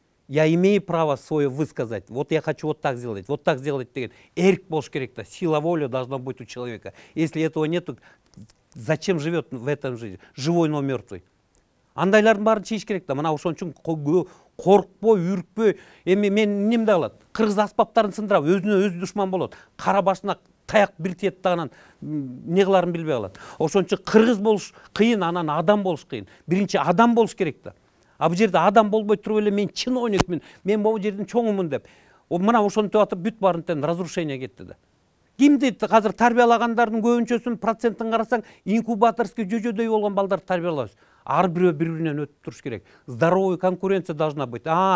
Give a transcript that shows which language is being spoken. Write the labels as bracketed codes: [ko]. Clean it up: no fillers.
[ru] Я имею право свое высказать. Вот я хочу вот так сделать [ky] деген. Эрк болуш керек да. [ru] Сила воли должна быть у человека. Если этого нет, зачем живет в этом жизни? Живой, но мертвый. [ky] Андайлардын баарын чийиш керек да. Мына ошон үчүн коркпой, үркпөй. Эми мен эмне алат? Кыргыз аспаптарын сындырап, өзүнө өзү душман болот. Кара башына таяк бир тиет дагынан эмне кыларын билбей калат. Ошон үчүн кыргыз болуш кыйын, анан адам болуш кыйын. Биринчи адам болуш керек да. А бул жерде адам болбой туруп эле мен чиновникмин, мен могу жердин чоңумун деп. Мына ошентип атып бүт баарынтен разрушение кетти да. Кимди азыр тарбиялагандардын көбүнчөсүнүн процентин карасаң, инкубаторский жөжөдөй болгон балдарды тарбиялабыз. Ар бирөө бири-биринен өтүп туруш керек. [ru] Здоровый конкуренция должна быть.